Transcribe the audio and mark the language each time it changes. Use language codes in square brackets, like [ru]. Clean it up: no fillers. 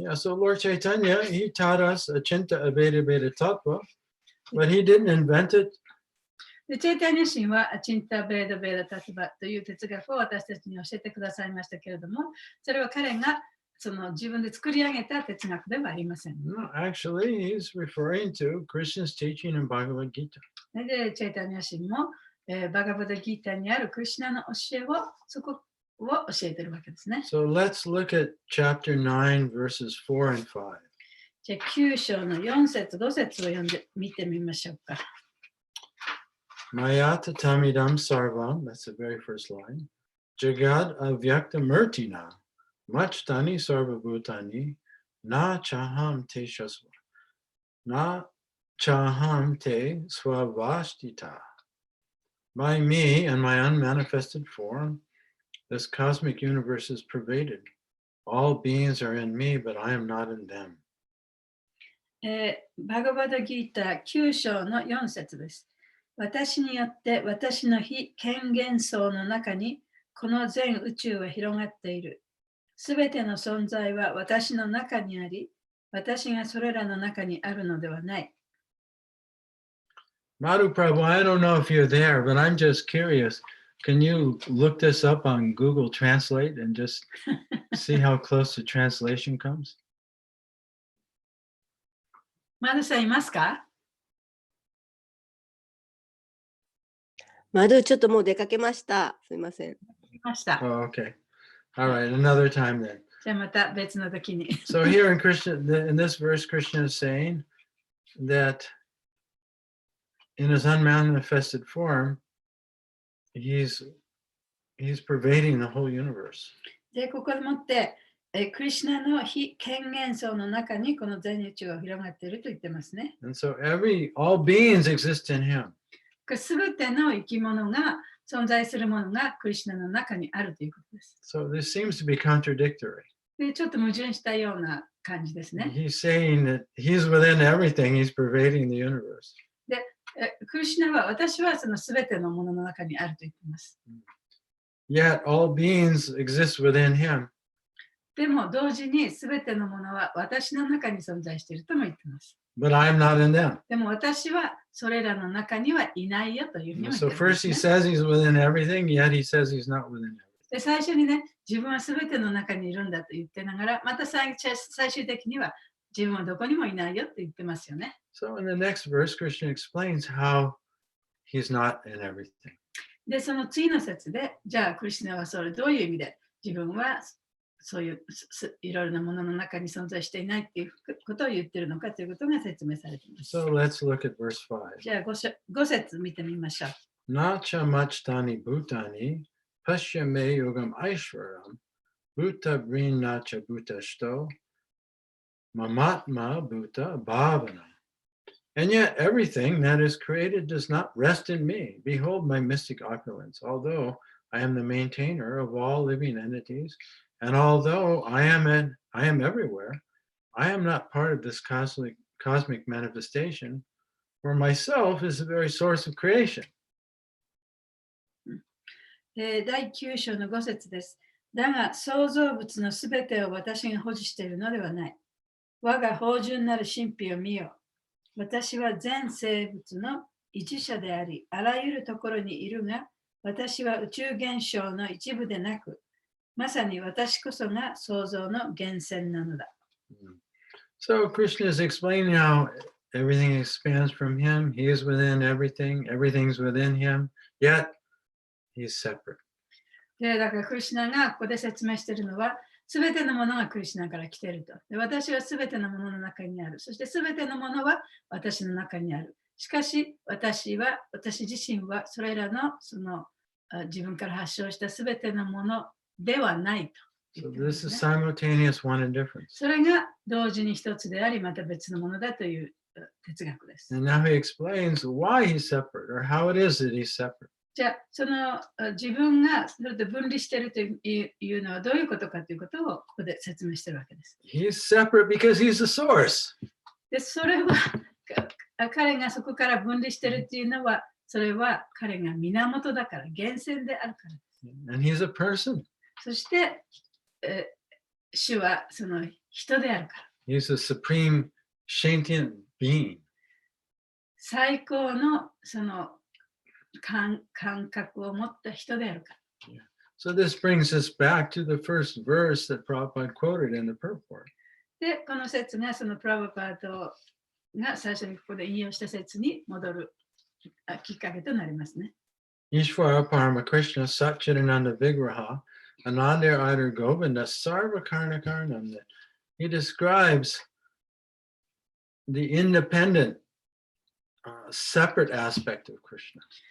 [en] Yeah, so Lord Chaitanya, he taught us Achinta Abheda Bheda Tattva, but he didn't invent it. [ja] でチェイタニア神はチンタ・ベーダ・ベーダ・タツバという哲学を私たちに教えてくださいましたけれども、それは彼がその自分で作り上げた哲学ではありません。 [en] No, actually, he's referring to Krishna's teaching in Bhagavad Gita. [ja] で、チェイタニア神も、バガバダギータにあるクリシュナの教えをそこを教えているわけですね。 [en] So let's look at chapter 9, verses 4 and 5. [ja] じゃあ9章の4節5節を読んで見てみましょうか。 [sa] Mayata tamidam sarvam, [en] that's the very first line. [sa] Jagad avyakta murtina, machtani sarvabhutani, na chaham te shasva, na chaham te swavashtita. [en] By me and my unmanifested form, this cosmic universe is pervaded. All beings are in me, but I am not in them. [ja] バガバダギータ9章の4節です。私によって私の非権限層の中にこの全宇宙は広がっている。すべての存在は私の中にあり、私がそれらの中にあるのではない。 [en] Madhu Prabhu, I don't know if you're there, but I'm just curious. Can you look this up on Google Translate and just see how close the translation comes? [ja] マドさんいますか？マドゥちょっともう出かけました。すいません。いました。 [en] Oh, okay. All right, another time then. [ja] じゃあまた別の時に。 [en] So here in this verse, Krishna is saying that in his unmanifested form, he's pervading the whole universe. [ja] で、ここでもって、クリシュナの非権限層の中にこの全宇宙が広がっていると言ってますね。 [en] And so all beings exist in him. [ja] すべての生き物が存在するものがクリシュナの中にあるということです。 [en] So this seems to be contradictory. [ja] で、ちょっと矛盾したような感じですね。 [en] He's saying that he's within everything, he's pervading the universe. [ja] クリシュナは私はそのすべてのものの中にあると言っています。 [en] Yet all beings exist within him. [ja] でも同時にすべてのものは私の中に存在しているとも言っています。 [en] But I'm not in them. [ja] でも私はそれらの中にはいないよというふうにも言ってい [en] So [ja] ます、 [en] first he [ja] ね。 [en] says he's within everything, yet he says he's not within everything. [ja] で最初にね、自分はすべての中にいるんだと言ってながら、また最終的には自分はどこにもいないよと言ってますよね。 [en] So in the next verse, Krishna explains how he's not in everything. [ja] で、その次の節で、じゃあクリシュナはそれどういう意味で自分はそういういろいろなものの中に存在していないっていうことを言ってるのかということが説明されています。 [en] So let's look at verse 5. [ja] じゃあ5節見てみましょう。 [sa] Nacha machtani bhutani pasya me yogam aishwaram bhuta brin nacha bhutashto mamatma bhuta bhavana. [en] And yet everything that is created does not rest in me. Behold my mystic opulence. Although I am the maintainer of all living entities, and although I am everywhere, I am not part of this cosmic manifestation, for myself is the very source of creation. [ja] 第9章の5節です。だが創造物のすべてを私が保持しているのではない。我が芳醇なる神秘を見よ。私は全生物の一者であり、あらゆるところにいるが、私は宇宙現象の一部でなく、まさに私こそが創造の源泉なのだ。 [en] So Krishna is explaining how everything expands from him. He is within everything. Everything's within him. Yet he's separate. [ja] で、だからクリシュナがここで説明しているのは、すべてのものがクリシュナから来ていると。で、私はすべてのものの中にある。そしてすべてのものは私の中にある。しかし、私自身はそれらの自分から発症したすべてのものではないと。 [en] So this is simultaneous one and difference. [ja] それが同時に一つであり、また別のものだという哲学です。 [en] And now he explains why he's separate or how it is that he's separate. [ja] じゃあ、その自分がそれで分離しているというのはどういうことかということをここで説明しているわけです。 [en] He's separate because he's the source. [ja] で、それは彼がそこから分離しているというのは、それは彼が源だから、源泉であるからです。 [en] And he's a person. [ja] そして、主はその人であるから。 [en] He's a supreme sentient being. [ja] 最高のその感覚を持った人であるから。 [en] So this brings us back to the first verse that Prabhupada quoted in the purport. [ja] で、この説がそのプラブパートが最初にここで引用した説に戻るきっかけとなりますね。 [sa] Ishvara Parama Krishna Satchidananda Vigraha Ananda Idar Govinda Sarva Karna Karnam. [en] He describes the independent, separate aspect of Krishna.